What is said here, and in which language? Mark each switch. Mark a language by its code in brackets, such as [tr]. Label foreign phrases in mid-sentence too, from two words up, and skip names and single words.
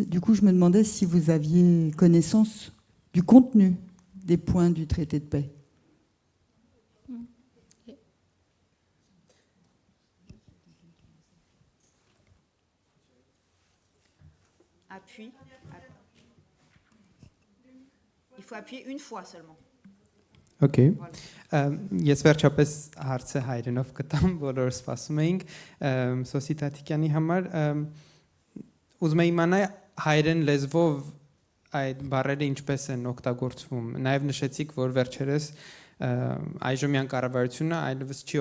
[fr] Du coup, je me demandais si vous aviez connaissance du contenu des points du traité de paix. Appui. Il faut appuyer une fois seulement. Okay. [hy] Ես վերջապես հարցը հայերենով կտամ, բոլորս սպասում էինք Սոսի Տատիկյանի համար։ Ուզում եմ իմանալ հայերեն լեզվով այդ բառերը ինչպես են օգտագործվում։ Նաև նշեցիք, որ վերջերս այժմյան կառավարությունը այլևս չի